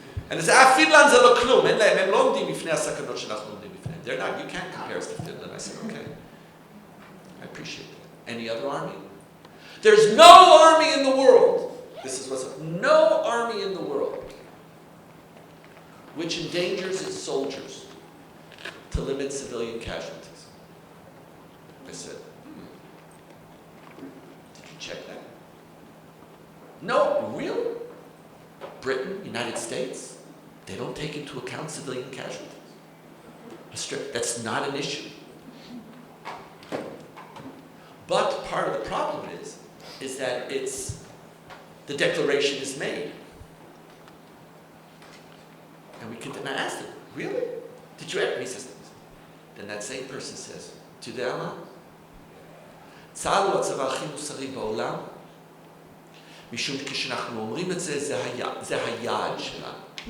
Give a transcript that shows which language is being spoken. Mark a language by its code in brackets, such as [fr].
[en] And they said, [he] Finland זה לא כלום, הם לא עומדים בפני הסכנות שאנחנו עומדים בפניהם. [en] They're not, you can't compare us to Finland. I said, okay. I appreciate that. Any other army? There's no army in the world, this is what's no army in the world which endangers its soldiers to limit civilian casualties. I said, did you check that? No, really? Britain, United States, they don't take into account civilian casualties. That's not an issue. But part of the problem is that the declaration is made. And I asked him, really? Did you ever? He says, then that same person says, do you know מה? [he] צה"ל הוא הצבא הכי מוסרי בעולם, משום כשאנחנו אומרים את זה, זה היעד שלנו.